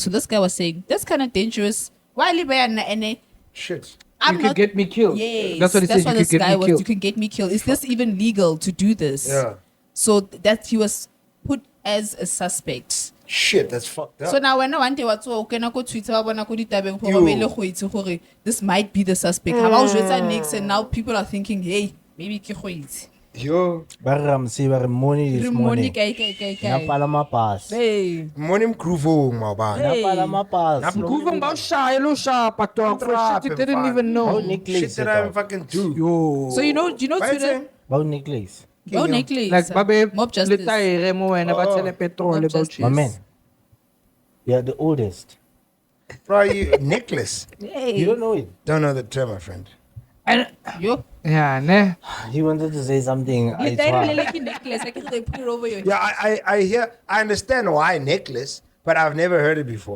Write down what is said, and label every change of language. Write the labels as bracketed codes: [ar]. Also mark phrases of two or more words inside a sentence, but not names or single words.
[en] So this guy was saying that's kind of dangerous. Why live and Shit. you could get me killed. Yes, That's what he said. You this could guy get me was. killed. You can get me killed. Is this even legal to do this? Yeah. So that he was put as a suspect. Shit, that's fucked up. So now when one day what's okay, [tn] na go Twitter, ba bona go ditabeng go ba ile go itse gore [en] this might be the suspect. How about next, and now people are thinking, hey, maybe [tn] ke go itse. [en] Yo, money this morning. Kai. Napalama pass. Hey. morning groove, my man. Hey. Napalama pass. Nguva about shy, lo sharp, dog. For shit you didn't even know. Shit that I even do. Yo. So you know Why is Twitter? it? About necklace. Oh, necklace. Like babe, Mob justice. [tn] letayere mo wena ba tshele petrol [en] Mob le justice. My man. You are the oldest. Bro, you necklace. Hey. You don't know it. Don't know the term, my friend. And Yo. yeah, ne. He wanted to say something. I You tired tried. of like necklace? I can they put it over your head. Yeah, I understand why necklace, but I've never heard it before.